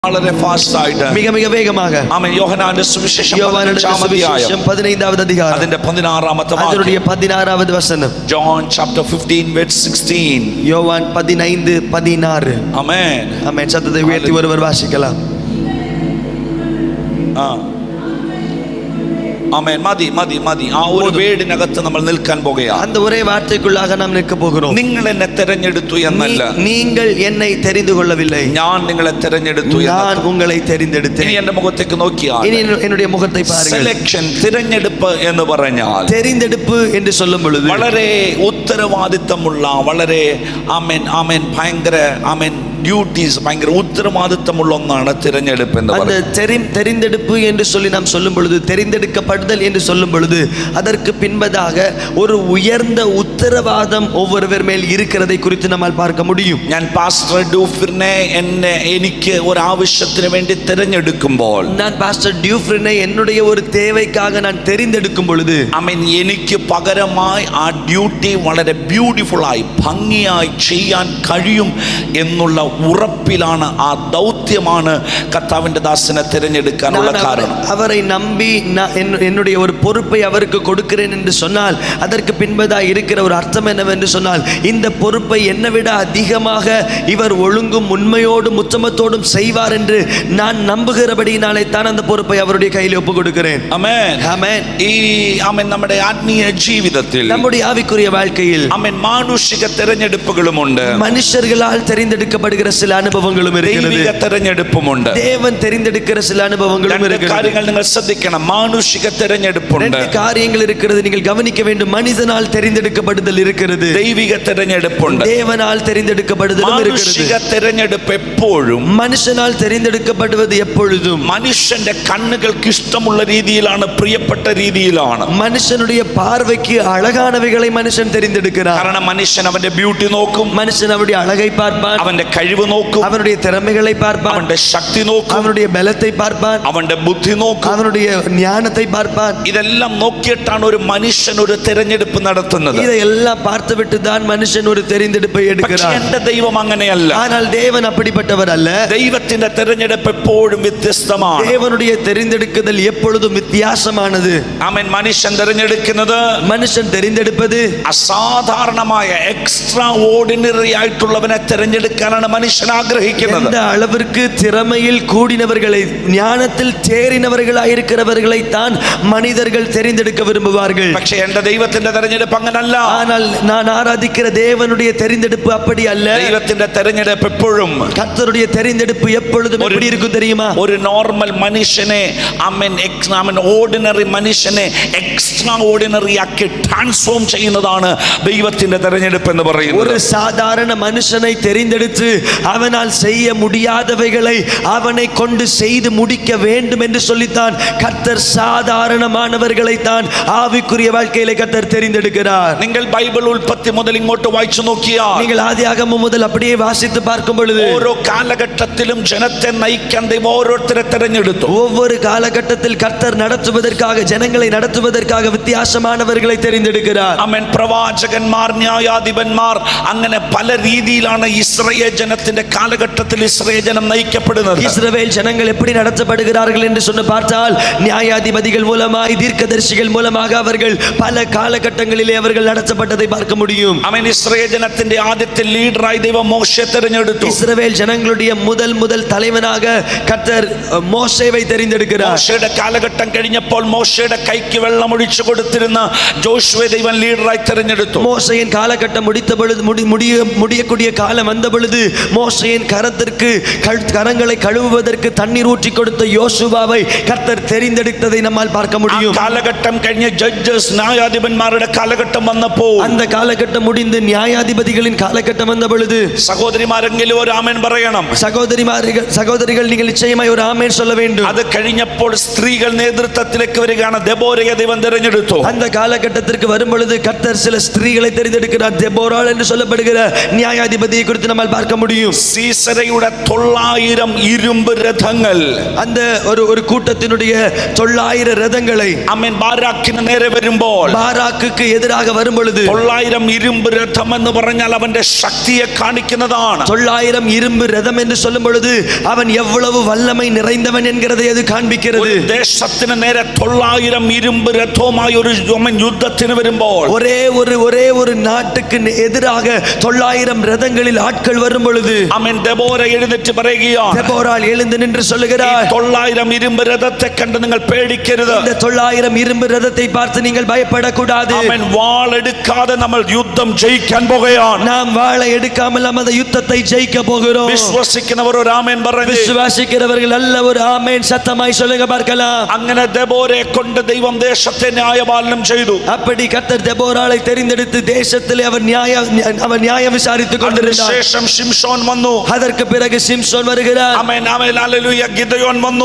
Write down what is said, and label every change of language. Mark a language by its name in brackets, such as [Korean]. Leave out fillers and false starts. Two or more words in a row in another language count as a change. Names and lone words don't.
[Malayalam] വളരെ ഫാസ്റ്റ് ആയിട്ട് [Tamil] மிக மிக வேகமாக [Malayalam] ആമേൻ. യോഹന്നാന്റെ സുവിശേഷം [Tamil] யோவானுடைய 15வது அதிகாரம் [Malayalam] അതിന്റെ 16ാമത്തെ വാക്യം. [Tamil] அதனுடைய 16வது வசனம். [English] John chapter 15 verse 16. [Tamil] யோவான் 15:16. [Malayalam] ആമേൻ. [Tamil] ஆமென். சத்தத்தை உயர்த்தி ஒருவர் வாசிக்கலாம். [Malayalam] ആമേൻ. മതി മതി മതി. ആ ഒരു വേടിനകത്ത് നമ്മൾ നിൽക്കാൻ പോകുകയാണ്. [Tamil] அந்த ஒரே வார்த்தைக்குள்ளாக நாம் நிற்க போகிறோம். [Malayalam] നിങ്ങൾ എന്നെ തിരഞ്ഞെടുത്തു എന്നല്ല, [Tamil] நீங்கள் என்னை தெரிந்து கொள்ளவில்லை, [Malayalam] ഞാൻ നിങ്ങളെ തിരഞ്ഞെടുത്തു. [Tamil] நான் உங்களை தெரிந்தெடுத்தேன். [Malayalam] ഇനി എന്റെ മുഖത്തേക്ക് നോക്കിയാൽ [Tamil] இனி என்னுடைய முகத்தை பாருங்கள். [Malayalam] സെലക്ഷൻ, തിരഞ്ഞെടുപ്പ് എന്ന് പറഞ്ഞാൽ [Tamil] தெரிந்தெடுப்பு என்று சொல்லும் பொழுது [Malayalam] വളരെ ഉത്തരവാദിത്തമുള്ള, വളരെ ആമേൻ ആമേൻ ഭയങ്കര ആമേൻ ഡ്യൂട്ടീസ്, ഭയങ്കര ഉത്തരവാദിത്തമുള്ള ഒന്നാണ് തിരഞ്ഞെടുപ്പ് എന്ന് [Tamil] அந்த [Malayalam] പറയുന്നത്. [Tamil] தெரிந்தெடுப்பு என்று சொல்லி நாம் சொல்லும் பொழுது, தெரிந்தெடுக்கப்படுதல் என்று சொல்லும் பொழுது அதற்கு பின்பதாக ஒரு உயர்ந்த உத்தரவாதம் ஒவ்வொருவர் மேல் இருக்கிறதை குறித்து நம்மால் பார்க்க முடியும். [Malayalam] ഞാൻ പാസ്റ്റർ ഡ്യൂഫ്രിനെ എനിക്ക് ഒരു ആവശ്യത്തിന് വേണ്ടി തിരഞ്ഞെടുക്കുമ്പോൾ, [Tamil] நான் பாஸ்டர் டியூஃப்ரினை என்னுடைய ஒரு தேவைக்காக நான் தெரிந்தெடுக்கும் பொழுது [Malayalam] ആമേൻ എനിക്ക് പകരമായി ആ ഡ്യൂട്ടി വളരെ ബ്യൂട്ടിഫുള്ളായി ഭംഗിയായി ചെയ്യാൻ കഴിയും എന്നുള്ള ഉറപ്പിലാണ്, ആ ദൗത്യമാണ് കർത്താവിന്റെ ദാസനെ തിരഞ്ഞെടുക്കാനുള്ള കാരണം. [Tamil] அவரை நம்பி என்னுடைய ஒரு பொறுப்பை அவருக்கு கொடுக்கிறேன் என்று சொன்னால் அதற்கு பின்பதாக இருக்கிற ஒரு அர்த்தம் என்னவென்று சொன்னால், இந்த பொறுப்பை என்னை விட அதிகமாக இவர் ஒழுங்கும் உண்மையோடும் உத்தமத்தோடும் செய்வார் என்று நான் நம்புகிறபடியினாலே தான் அந்த பொறுப்பை அவருடைய கையில் ஒப்பு கொடுக்கிறேன். [Malayalam] ആമേൻ. [Tamil] ஆமென். [Malayalam] ഈ ആമേൻ നമ്മുടെ ആത്മീയ ജീവിതത്തിൽ, [Tamil] நம்முடைய ஆவிக்குரிய வாழ்க்கையில் [Malayalam] ആമേൻ മാനുഷിക തിരഞ്ഞെടുപ്പുകളുമുണ്ട്, [Tamil] மனுஷர்களால் தெரிந்தெடுக்கப்படுகிற சில அனுபவங்களும் இருக்கிறது, [Malayalam] ദൈവിക തിരഞ്ഞെടുപ്പുമുണ്ട്. [Tamil] தேவன் தெரிந்தெடுக்கிற சில அனுபவங்களும் [Malayalam] രണ്ട് [Tamil] இருக்கிறது. [Malayalam] കാര്യങ്ങൾ നിങ്ങൾ ശ്രദ്ധിക്കണം. മാനുഷിക തിരഞ്ഞെടുപ്പുണ്ട്, [Tamil] ரெண்டு காரியங்கள் இருக்கிறது, நீங்கள் கவனிக்க வேண்டும். மனிதனால் தெரிந்தெடுக்கப்படுதல் இருக்கிறது, [Malayalam] ദൈവിക തിരഞ്ഞെടുപ്പുണ്ട്. [Tamil] தேவனால் தெரிந்தெடுக்கப்படுதலும் இருக்கிறது. [Malayalam] മാനുഷിക തിരഞ്ഞെടുപ്പ് എപ്പോഴും [Tamil] மனுஷனால் தெரிந்தெடுக்கப்படுவது எப்பொழுதும் [Malayalam] മനുഷ്യന്റെ കണ്ണുകൾക്ക് ഇഷ്ടമുള്ള രീതിയിലാണ്, പ്രിയപ്പെട്ട രീതിയിലാണ്. [Tamil] மனுஷனுடைய பார்வைக்கு அழகானவைகளை மனுஷன் தெரிந்தெடுக்கிறார். [Malayalam] കാരണം മനുഷ്യൻ അവന്റെ ബ്യൂട്ടി നോക്കും, [Tamil] மனுஷன் அவருடைய அழகை பார்ப்பான், [Malayalam] അവന്റെ കഴിവ് നോക്കും, [Tamil] அவனுடைய திறமைகளை பார்ப்பான், [Malayalam] അവന്റെ ശക്തി നോക്കും, [Tamil] அவனுடைய பலத்தை பார்ப்பான், [Malayalam] അവന്റെ ബുദ്ധി നോക്കും, [Tamil] அவனுடைய ஞானத்தை பார்ப்பான். [Malayalam] ഇതെല്ലാം നോക്കിയിട്ടാണ് ഒരു മനുഷ്യൻ ഒരു തിരഞ്ഞെടുപ്പ് നടത്തുന്നത്. [Tamil] இதையெல்லாம் பார்த்துவிட்டு தான் மனுஷன் ஒரு தெரிந்தெடுப்பை [Malayalam] പക്ഷേ [Tamil] எடுக்கிறான். [Malayalam] എന്റെ ദൈവം അങ്ങനെയല്ല. [Tamil] ஆனால் தேவன் அப்படிப்பட்டவர் அல்ல. [Malayalam] ദൈവത്തിന്റെ തിരഞ്ഞെടുപ്പ് എപ്പോഴും വ്യത്യസ്തമാണ്. [Tamil] தேவனுடைய தெரிந்தெடுக்குதல் எப்பொழுதும் வித்தியாசமானது. [Malayalam] ആമേൻ. മനുഷ്യൻ തിരഞ്ഞെടുക്കുന്നത്, [Tamil] மனுஷன் தெரிந்தெடுப்பது [Malayalam] അസാധാരണമായ [English] extra ordinary [Malayalam] ആയിട്ടുള്ളവനെ തിരഞ്ഞെടുക്കാനാണ് മനുഷ്യൻ ആഗ്രഹിക്കുന്നത്. [Tamil] எந்த அளவிற்கு திறமையில் கூடினவர்களை, ஞானத்தில் தேறினவர்களாயிருக்கிறவர்களை தான் மனிதர்கள் தெரிந்தெடுக்க விரும்புவார்கள். [Malayalam] പക്ഷേ എന്റെ ദൈവത്തിന്റെ തിരഞ്ഞെടുപ്പ് അങ്ങനല്ല. [Tamil] ஆனால் நான் ஆராதிக்கிற தேவனுடைய தெரிந்தெடுப்பு அப்படி அல்ல. [Malayalam] ദൈവത്തിന്റെ തിരഞ്ഞെടുപ്പ് എപ്പോഴും [Tamil] கர்த்தருடைய தெரிந்தெடுப்பு எப்பொழுதும் எப்படி இருக்கும் தெரியுமா? [Malayalam] ഒരു നോർമൽ മനുഷ്യനെ ഓർഡിനറി മനുഷ്യനെ [English] extra ordinary [Malayalam] ആക്കി ട്രാൻസ്ഫോം ചെയ്യുന്നതാണ് ദൈവത്തിന്റെ തിരഞ്ഞെടുപ്പ് എന്ന് പറയുന്നത്. [Tamil] ஒரு சாதாரண மனுஷனை தெரிந்தெடுத்து அவனால் செய்ய முடியாதவைகளை அவனை கொண்டு செய்து முடிக்க வேண்டும் என்று சொல்லித்தான் கர்த்தர் சாதாரணமானவர்களை தான் ஆவிக்குரிய வாழ்க்கையிலே கர்த்தர் தெரிந்தெடுக்கிறார். [Malayalam] നിങ്ങൾ ബൈബിൾ ഉൽപ്പത്തി മുതൽ ഇങ്ങോട്ട് വായിച്ചു നോക്കിയാൽ, [Tamil] நீங்கள் ஆதியாகமம் முதல் அப்படியே வாசித்து பார்க்கும் பொழுது [Malayalam] ഓരോ കാലഘട്ടത്തിലും ജനത്തെ നയിക്കാൻ ദൈവം ഓരോരുത്തരെ തിരഞ്ഞെടുത്തു. [Tamil] ஒவ்வொரு காலகட்டத்தில் கர்த்தர் நடத்துவதற்காக, ஜனங்களை நடத்துவதற்காக வித்தியாசமானவர்களை தெரிந்தெடுக்கிறார். [Malayalam] ആമേൻ. പ്രവാചകന്മാർ, ന്യായാധിപന്മാർ, അങ്ങനെ പല രീതിയിലാണ് ഇസ്രായേൽ ജനത്തിന്റെ കാലഘട്ടത്തിൽ ഇസ്രായേൽ ജനം നയിക്കപ്പെടുന്നത്. [Tamil] இஸ்ரவேல் ஜனங்கள் எப்படி நடத்தப்படுகிறார்கள் என்று சொன்ன பார்த்தால், நியாயாதிபதிகள் மூலமாய், தீர்க்கதரிசிகள் மூலமாக அவர்கள் பல காலகட்டங்களிலே அவர்கள் நடத்தப்பட்டதை பார்க்க முடியும். [Malayalam] ആമേൻ. ഇസ്രായേൽ ജനത്തിന്റെ ആദ്യത്തെ ലീഡറായി ദൈവം മോശയെ തിരഞ്ഞെടുത്തു. [Tamil] இஸ்ரவேல் ஜனங்களுடைய முதல் தலைவனாக கர்த்தர் மோசேவை தெரிந்தெடுக்கிறார். [Malayalam] മോശയുടെ കാലഘട്ടം കഴിഞ്ഞപ്പോൾ മോശയുടെ കൈക്ക് വെള്ളം ഒഴിച്ചു കൊടുത്തിരുന്ന ജോഷുവയെ ദൈവം ലീഡറായി തിരഞ്ഞെടുത്തു. [Tamil] மோசேயின் காலகட்டம் முடித்த பொழுது, முடியக்கூடிய காலம் வந்த பொழுது, மோசேயின் கரங்களை கழுவுவதற்கு தண்ணீர் ஊற்றி கொடுத்த யோசுவாவை கர்த்தர் தெரிந்தெடுத்ததை நம்மால் பார்க்க முடியும். [Malayalam] കാലഘട്ടം കഴിഞ്ഞ് ജഡ്ജസ്, ന്യായാധിപന്മാരുടെ കാലഘട്ടം വന്നപ്പോൾ, [Tamil] அந்த காலகட்டம் முடிந்து நியாயாதிபதிகளின் காலகட்டம் வந்த பொழுது, [Malayalam] സഹോദരിമാരെങ്കിലും ഒരു ആമേൻ പറയണം. [Tamil] சகோதரிகள் நீங்கள் நிச்சயமாய் ஒரு ஆமென் சொல்ல வேண்டும். [Malayalam] അത് കഴിഞ്ഞപ്പോൾ സ്ത്രീകൾ നേതൃത്വത്തിലേക്ക് വരികയാണ്. ദെബോരയെ ദൈവം തിരഞ്ഞെടുത്തു. [Tamil] அந்த காலகட்டத்திற்கு வரும் பொழுது கர்த்தர் சில ஸ்திரீகளை தெரிந்தெடுக்கிறார். தெபோராள் என்று சொல்லப்படுகிற நியாயாதிபதியை குறித்து நம்மால் பார்க்க முடியும். முடியும். [Malayalam] സീസരയുടെ 900 ഇരുമ്പ് രഥങ്ങൾ [Tamil] அந்த ஒரு கூட்டத்தினுடைய 900 ரதங்களை [Malayalam] ആമേൻ ബാരാക്കിന് നേരെ വരുമ്പോൾ [Tamil] பாராக்குக்கு எதிராக வரும் பொழுது [Malayalam] 900 ഇരുമ്പ് രഥം എന്ന് പറഞ്ഞാൽ അവന്റെ ശക്തിയെ കാണിക്കുന്നതാണ്. [Tamil] 900 இரும்பு ரதம் என்று சொல்லும் பொழுது அவன் எவ்வளவு வல்லமை நிறைந்தவன் என்கிறதை அது காண்பிக்கிறது. [Malayalam] ഒരു ദേശത്തിന് നേരെ 900 ഇരുമ്പ് രഥവുമായി ഒരു യുദ്ധത്തിന് വരുമ്പോൾ [Tamil] ஒரே ஒரு நாட்டுக்கு எதிராக 900 ரதங்களில் ஆட்கள் வரும் பொழுது [Malayalam] ആമേൻ ദെബോര എഴുന്നേറ്റ് പറയുകയാണ്. [Tamil] தெபோராள் எழுந்து நின்று சொல்லுகிறார், [Malayalam] 900 ഇരുമ്പ് രഥത്തെ കണ്ട് നിങ്ങൾ പേടിക്കരുത്. [Tamil] இந்த 900 இரும்பு ரதத்தை பார்த்து நீங்கள் பயப்படக்கூடாது. [Malayalam] ആമേൻ വാൾ എടുക്കാതെ നമ്മൾ യുദ്ധം ജയിക്കാൻ പോകുകയാണ്. [Tamil] நாம் வாளை எடுக்காமல் நாம் அந்த யுத்தத்தை ஜெயிக்க போகிறோம். [Malayalam] വിശ്വസിക്കുന്നവർ ഒരു ആമേൻ പറഞ്ഞു. [Tamil] விசுவாசிக்கிறவர்கள் அல்ல ஒரு ஆமென் சத்தமாய் சொல்லுங்க பார்க்கலாம். [Malayalam] അങ്ങനെ ദെബോരയെ കൊണ്ട് ദൈവം ദേശത്തെ ന്യായപാലനം ചെയ്തു. [Tamil] அப்படி கர்த்தர் தெபோராளை தெரிந்தெடுத்து தேசத்திலே அவர் நியாயம் விசாரித்துக் கொண்டிருந்தார். [Malayalam] ശേഷം ശിംശോൻ വന്നു. [Tamil] அதற்கு பிறகு சிம்சோன் வருகிறார். [Malayalam] ആമേൻ ആമേൻ ഹല്ലേലൂയ. ഗിദെയോൻ വന്നു.